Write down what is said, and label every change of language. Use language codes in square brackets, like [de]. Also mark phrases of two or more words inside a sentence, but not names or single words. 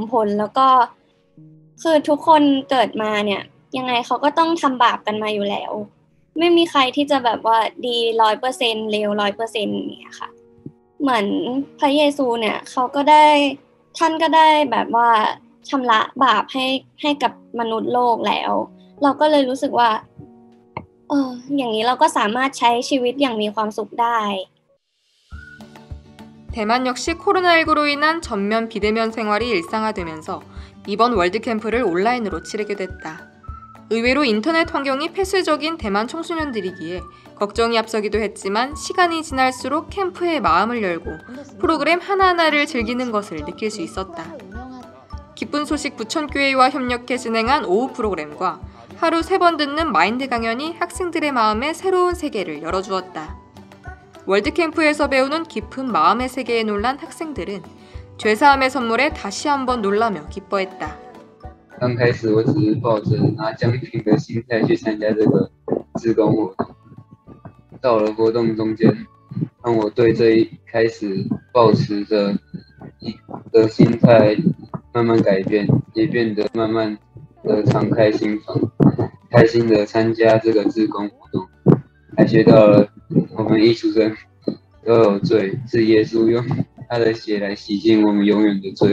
[th] ผลแล้วก็คือทุกคนเกิดมาเนี่ยยังไงเขาก็ต้องทำบาปกันมาอยู่แล้วไม่มีใครที่จะแบบว่าดี 100% เลว 100% เนี่ยค่ะเหมือนพระเยซูเนี่ยท่านก็ได้แบบว่าชำระบาปให้กับมนุษย์โลกแล้วเราก็เลยรู้สึกว่าอย่างนี้เราก็สามารถใช้ชีวิตอย่างมีความสุขได้ [ko] 대만 역시 코로나19로 인한 전면 비대면 생활이 일상화되면서 이번 월드캠프를 온라인으로 치르게 됐다. 의외로 인터넷 환경이 폐쇄적인 대만 청소년들이기에 걱정이 앞서기도 했지만 시간이 지날수록 캠프에 마음을 열고 프로그램 하나하나를 즐기는 것을 느낄 수 있었다. 기쁜 소식 부천교회와 협력해 진행한 오후 프로그램과 하루 3번 듣는 마인드 강연이 학생들의 마음에 새로운 세계를 열어주었다. 월드캠프에서 배우는 깊은 마음의 세계에 놀란 학생들은 죄사함의 선물에 다시 한번 놀라며 기뻐했다. [zh] 刚开始我只是抱着拿奖品的心态去参加这个志工活动，到了活动中间，让我对这一开始抱持着的心态慢慢改变，也变得慢慢的敞开心房，开心的参加这个志工活动，还学到了我们一出生都有罪，是耶稣用他的血来洗净我们永远的罪。